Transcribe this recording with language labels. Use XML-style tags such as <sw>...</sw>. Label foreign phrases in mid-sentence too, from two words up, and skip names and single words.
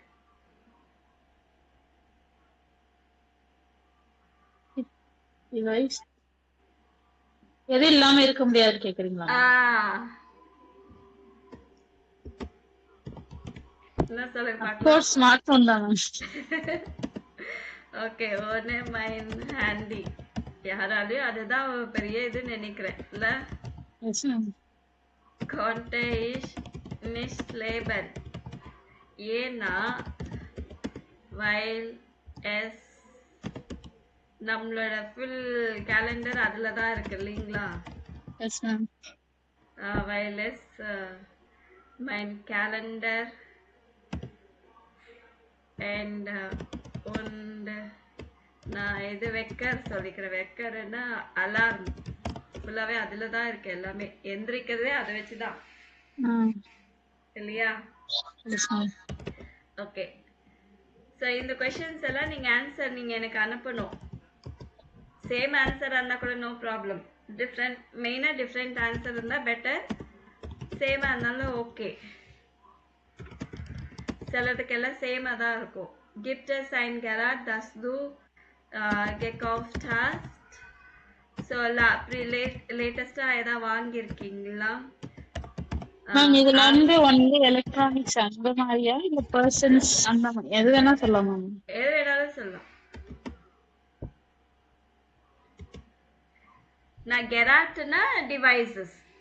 <ta>டிவைஸ் எது இல்லாம இருக்க முடியாது கேக்குறீங்களா? என்ன சொல்லுங்க Of பார்க்கலாம். course ஸ்மார்ட் போன் தான் மேம். ஓகே,</ta> <de>ohne mein Handy.</de> <ta>யாராலையும் அதுதான் பெரிய இது நினைக்கிறேன் இல்ல?</ta> <en>yes ma'am.</en> <de>konnte ich nicht leben.</de> <ta>ஏன்னா</ta> <de>weil es</de> <ta>நம்மளோட</ta> <en>full calendar</en> <ta>அதுல தான் இருக்கு இல்லைங்களா?</ta> <en>yes ma'am.</en> <de>weil es mein Kalender and und</de> <ta>நான் இது வெக்கர் சொல்லிக்கிறேன். வெக்கர்னா அலார்ம், ஃபுல்லாவே அதுல தான் இருக்கு எல்லாமே. எந்திரிக்கிறதே அதை வச்சுதான் இல்லையா?</ta> <en>yes ma'am. okay, so</en> <ta>இந்த கொஷின்ஸ் எல்லாம் நீங்க ஆன்சர் நீங்க எனக்கு அனுப்பணும்.</ta> <en>same answer</en> <ta>இருந்தா கூட</ta> <en>no problem.</en> <ta>டிஃப்ரெண்ட், மெயினா</ta> <en>different answer</en> <ta>இருந்தா பெட்டர். சேமா இருந்தாலும் ஓகே. சிலதுக்கெல்லாம் சேமா தான் இருக்கும்.</ta> <de>Gibt es ein Gerät, das du gekauft hast?</de> <ta>ஸோ லேட்டஸ்டா ஏதாவது வாங்கியிருக்கீங்களா? மேம் இதுல</ta> <en>only electronics</en> <ta>அந்த மாதிரியா இல்ல பர்சன்ஸ் அந்த மாதிரி எது வேணா சொல்லலாம் மேம்? எது வேணாலும் சொல்லலாம். நான் கெராட்னா டிவைசஸ்.</ta>